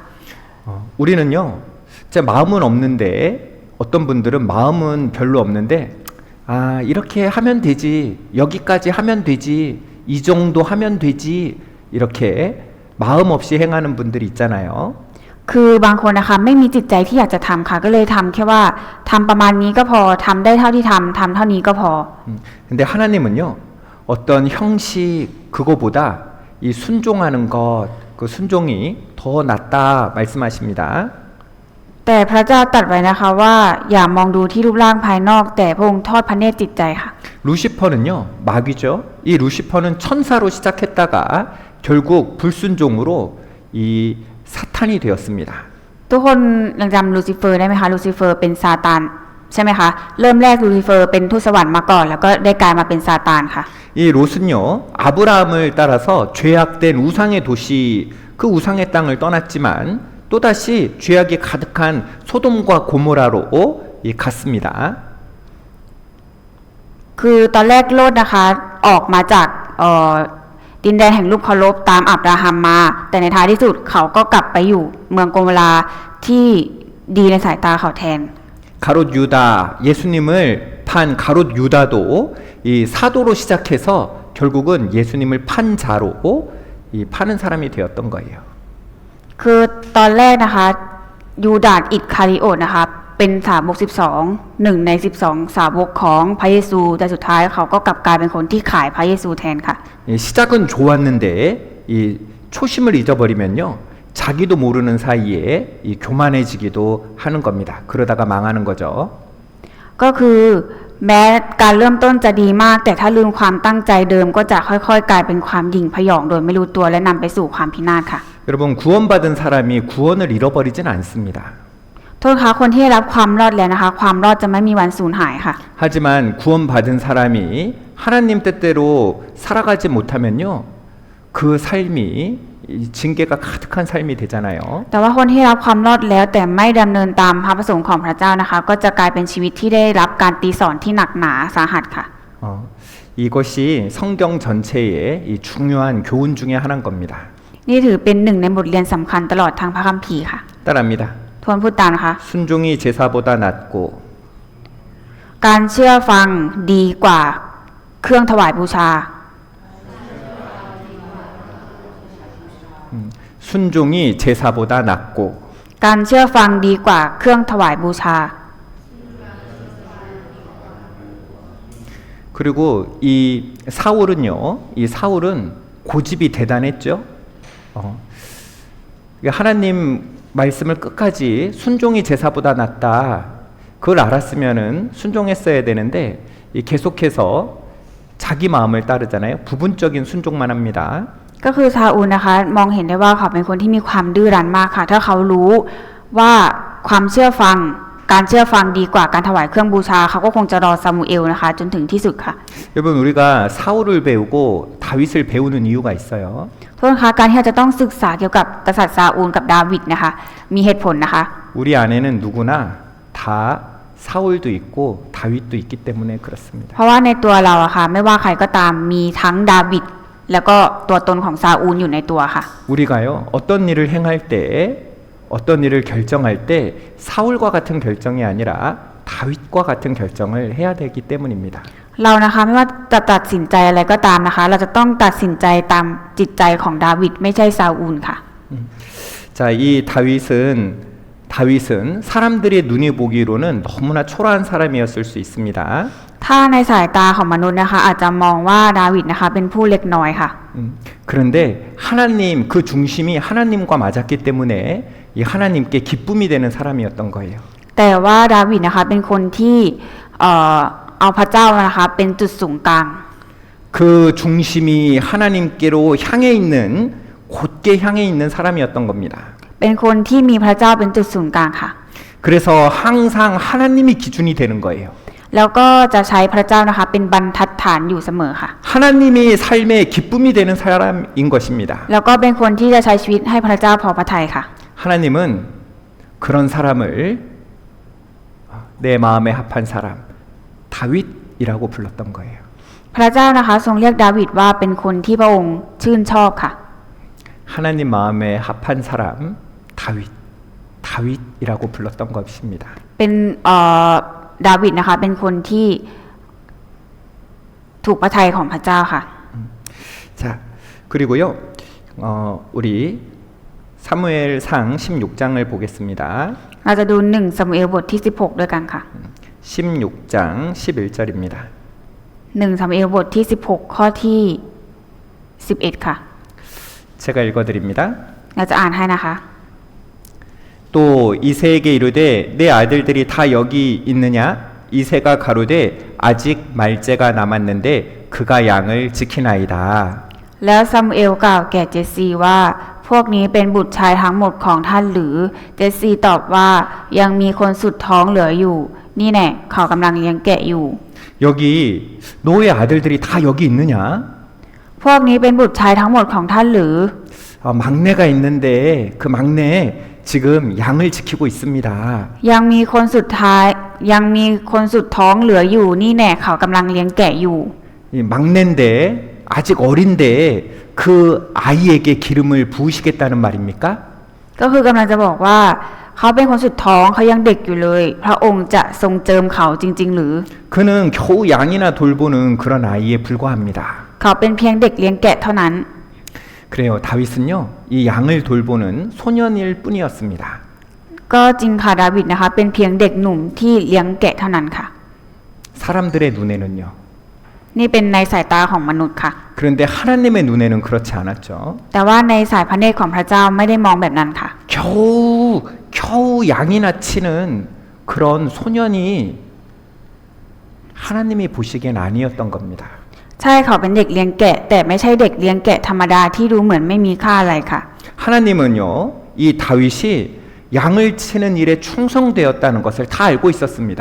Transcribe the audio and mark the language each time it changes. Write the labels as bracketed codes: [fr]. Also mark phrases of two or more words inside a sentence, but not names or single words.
[ko] 우리는요, 제 마음은 없는데 어떤 분들은 마음은 별로 없는데 아, 이렇게 하면 되지, 여기까지 하면 되지, 이 정도 하면 되지, 이렇게 마음 없이 행하는 분들이 있잖아요. [th] คือบางคนนะคะไม่มีจิตใจที่อยากจะทำค่ะก็เลยทำแค่ว่าทำประมาณนี้ก็พอทำได้เท่าที่ทำเท่านี้ก็พอ [ko] 근데 하나님은요, 어떤 형식 그거보다 이 순종하는 것, 그 순종이 더 낫다 말씀하십니다. [th] แต่พระเจ้าตรัสไว้นะคะว่าอย่ามองดูที่รูปร่างภายนอก แต่พระองค์ทอดพระเนตรจิตใจค่ะ [ko] 루시퍼는요, 마귀죠. 이 루시퍼는 천사로 시작했다가 결국 불순종으로 이 사탄이 되었습니다. [th] ทุกคนยังจำลูซิเฟอร์ได้ไหมคะลูซิเฟอร์เป็นซาตานใช่ไหมคะเริ่มแรกลูซิเฟอร์เป็นทูตสวรรค์มาก่อนแล้วก็ได้กลายมาเป็นซาตานค่ะ [ko] 이 롯은요, 아브라함을 따라서 죄악된 우상의 도시, 그 우상의 땅을 떠났지만 또다시 죄악이 가득한 소돔과 고모라로 갔습니다. [th] คือตอนแรกโลดนะคะออกมาจากดินแดนแห่งรูปเคารพตามอับราฮัมมา แต่ในท้ายที่สุดเขาก็กลับไปอยู่เมืองโกโมราที่ดีในสายตาเขาแทน [ko] 가롯 유다, 예수님을 판 가롯 유다도 이 사도로 시작해서 결국은 예수님을 판 자로 이 파는 사람이 되었던 거예요. [th] คือตอนแรกนะคะยูดาสอิสคาริโอตนะคะเป็นสาวก12หนึ่งใน12สาวกของพระเยซูแต่สุดท้ายเขาก็กลับกลายเป็นคนที่ขายพระเยซูแทนค่ะ [ko] 시작은 좋았는데 이 초심을 잊어버리면요. 자기도 모르는 사이에 이 교만해지기도 하는 겁니다. 그러다가 망하는 거죠. [th] ก็คือแม้การเริ่มต้นจะดีมากแต่ถ้าลืมความตั้งใจเดิมก็จะค่อยๆกลายเป็นความหยิ่งพยองโดยไม่รู้ตัวและนำไปสู่ความพินาศค่ะ [ko] 여러분 구원받은 사람이 구원을 잃어버리진 않습니다. [th] โทษคะคนที่ได้รับความรอดแล้วนะคะความรอดจะไม่มีวันสูญหายค่ะ [ko] 하지만 구원받은 사람이 하나님 뜻대로 살아가지 못하면요. 그 삶이 이 징계가 가득한 삶이 되잖아요. [th] แต่ว่าคนที่รับความรอดแล้วแต่ไม่ดำเนินตามพระประสงค์ของพระเจ้านะคะก็จะกลายเป็นชีวิตที่ได้รับการตีสอนที่หนักหนาสาหัสค่ะ [ko] 이것이 성경 전체의 이 중요한 교훈 중에 하나인 겁니다. [th] นี่ถือเป็นหนึ่งในบทเรียนสำคัญตลอดทางพระคัมภีร์ค่ะ [ko] 따라합니다. [th] ทวนพูดตามนะคะ [ko] 순종이 제사보다 낫고 [th] การเชื่อฟังดีกว่าเครื่องถวายบูชา [ko] 순종이 제사보다 낫고 [th] การเชื่อฟังดีกว่าเครื่องถวายบูชา [ko] 그리고 이 사울은요. 이 사울은 고집이 대단했죠. 하나님 말씀을 끝까지 순종이 제사보다 낫다. 그걸 알았으면은 순종했어야 되는데 계속해서 자기 마음을 따르잖아요. 부분적인 순종만 합니다. [th] ก็คือซาอูลนะคะมองเห็นได้ว่าเขาเป็นคนที่มีความดื้อรั้นมากค่ะถ้าเขารู้ว่าความเชื่อฟังการเชื่อฟังดีกว่าการถวายเครื่องบูชาเขาก็คงจะรอซามูเอลนะคะจนถึงที่สุดค่ะ [ko] 여러분 우리가 사울을 배우고 다윗을 배우는 이유가 있어요. [th] โทษนะคะการที่เราจะต้องศึกษาเกี่ยวกับกษัตริย์ซาอูลกับดาวิดนะคะมีเหตุผลนะคะ [ko] 우리 안에는 누구나 다 사울도 있고 다윗도 있기 때문에 그렇습니다. [th] เพราะว่าในตัวเราอะค่ะไม่ว่าใครก็ตามมีทั้งดาวิดแล้วก็ตัวตนของซาอูลอยู่ในตัวค่ะ [ko] 우리가요 어떤 일을 행할 때 어떤 일을 결정할 때 사울과 같은 결정이 아니라 다윗과 같은 결정을 해야 되기 때문입니다. [th] เรานะคะไม่ว่าจะตัดสินใจอะไรก็ตามนะคะเราจะต้องตัดสินใจตามจิตใจของดาวิดไม่ใช่ซาอูลค่ะ [ko] 자, 이 다윗은 사람들의 눈이 보기로는 너무나 초라한 사람이었을 수 있습니다. [th] ถ้าในสายตาของมนุษย์นะคะอาจจะมองว่าดาวิดนะคะเป็นผู้เล็กน้อยค่ะ [ko] 그런데 하나님 그 중심이 하나님과 맞았기 때문에 이 하나님께 기쁨이 되는 사람이었던 거예요. [th] แต่ว่าดาวิดนะคะเป็นคนที่เอาพระเจ้านะคะเป็นจุดศูนย์กลาง [ko] 그 중심이 하나님께로 향해 있는 곧게 향해 있는 사람이었던 겁니다. [th] เป็นคนที่มีพระเจ้าเป็นจุดศูนย์กลางค่ะ [ko] 그래서 항상 하나님이 기준이 되는 거예요. [th] แล้วก็จะใช้พระเจ้านะคะเป็นบรรทัดฐานอยู่เสมอค่ะ [ko] 하나님이 삶에 기쁨이 되는 사람인 것입니다. [th] แล้วก็เป็นคนที่จะใช้ชีวิตให้พระเจ้าพอพระทัยค่ะ [ko] 하나님은 그런 사람을 내 마음에 합한 사람 다윗이라고 불렀던 거예요. [th] พระเจ้านะคะทรงเรียกดาวิดว่าเป็นคนที่พระองค์ชื่นชอบค่ะ [ko] 하나님 마음에 합한 사람 다윗이라고 불렀던 것입니다. [th] เป็นดาวิดนะคะเป็นคนที่ถูกพระทัยของพระเจ้าค่ะ [ko] 자, 그리고요. 우리 사무엘상 16장을 보겠습니다. [th] เราจะดู1ซามูเอลบทที่16ด้วยกันค่ะ [ko] 16장 11절입니다. [th] 1ซามูเอลบทที่16ข้อที่11ค่ะ [ko] 제가 읽어드립니다. [th] เราจะอ่านให้นะคะ [ko] 또 이새에게 이르되 내 아들들이 다 여기 있느냐? 이새가 가로되 아직 말째가 남았는데 그가 양을 지키나이다. [th] แล้วซามูเอลกล่าวแก่เจสซีว่าพวกนี้เป็นบุตรชายทั้งหมดของท่านหรือเจสซีตอบว่ายังมีคนสุดท้องเหลืออยู่นี่แน่เขากำลังเลี้ยงแกะอยู่ [ko] 여기 너의 아들들이 다 여기 있느냐? [th] พวกนี้เป็นบุตรชายทั้งหมดของท่านหรือ [ko] 막내가 있는데 그 막내 지금 양을 지키고 있습니다. [th] ยังมีคนสุดท้องเหลืออยู่นี่แน่เขากำลังเลี้ยงแกะอยู่ [ko] 이 막내인데 아직 어린데 그 아이에게 기름을 부으시겠다는 말입니까? [th] ก็คือกำลังจะบอกว่าเขาเป็นคนสุดท้องเขายังเด็กอยู่เลยพระองค์จะทรงเจิมเขาจริงๆหรือ [ko] 그는 겨우 양이나 돌보는 그런 아이에 불과합니다. [th] เขาเป็นเพียงเด็กเลี้ยงแกะเท่านั้น [ko] 그래요. 다윗은요, 이 양을 돌보는 소년일 뿐이었습니다. [th] ก็จริงค่ะดาวิดนะคะเป็นเพียงเด็กหนุ่มที่เลี้ยงแกะเท่านั้นค่ะ [ko] 사람들의 눈에는요. [th] นี่เป็นในสายตาของมนุษย์ค่ะ [ko] 그런데 하나님의 눈에는 그렇지 않았죠. [th] แต่ว่าในสายพระเนตรของพระเจ้าไม่ได้มองแบบนั้นค่ะ [ko] 겨우 양이나 치는 그런 소년이 하나님이 보시기엔 아니었던 겁니다. [th] ใช่เขาเป็นเด็กเลี้ยงแกะ แต่ไม่ใช่เด็กเลี้ยงแกะธรรมดาที่ดูเหมือนไม่มีค่าอะไรค่ะ [ko] 하나님은요, 이 다윗이 양을 치는 일에 충성되었다는 것을 다 알고 있었습니다.